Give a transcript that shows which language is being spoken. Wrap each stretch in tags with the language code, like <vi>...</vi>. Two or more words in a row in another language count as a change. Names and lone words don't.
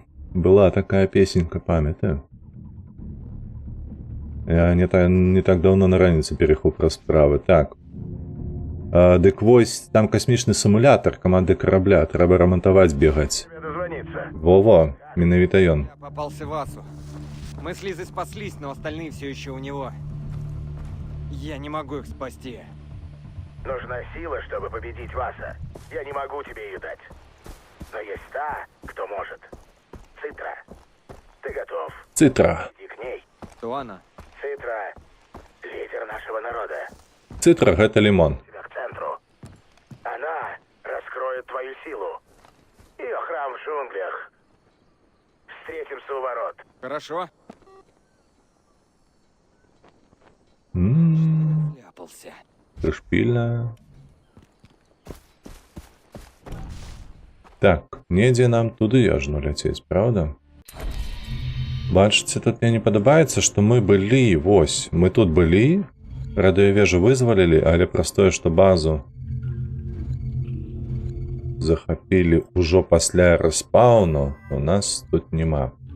<be>Была такая песенька, памятаю. Я не так давно на раніцу перехоў пра справы. Так. Дык вось, там касмічны сімулятор каманды корабля. Трэба рамантаваць, бегаць. Во-во, менавіта ён.</be> <ru>Я попался Васу. Мы с Лизой спаслись, но остальные все еще у него. Я не могу их спасти. Нужна сила, чтобы победить Васа. Я не могу тебе ее дать. Но есть та, кто может. Цитра. Ты готов? Цитра. Иди к ней. Кто она? Цитра — лидер нашего народа.</ru> <be>Цитра — гэта лимон.</be> <ru>Тебя к центру. Она раскроет твою силу. Ее храм в джунглях. Встретимся у ворот. Хорошо. Ляпался.</ru> <be>Прышпільна. Так, недзе нам туды яжно ляцець, правда? Бачыце, тут мне не падабаецца, што мы былі, вось, мы тут былі, радыёвежу вызвалілі, але праз тое, што базу захапілі ўжо пасля рэспаўну, у нас тут няма.</be>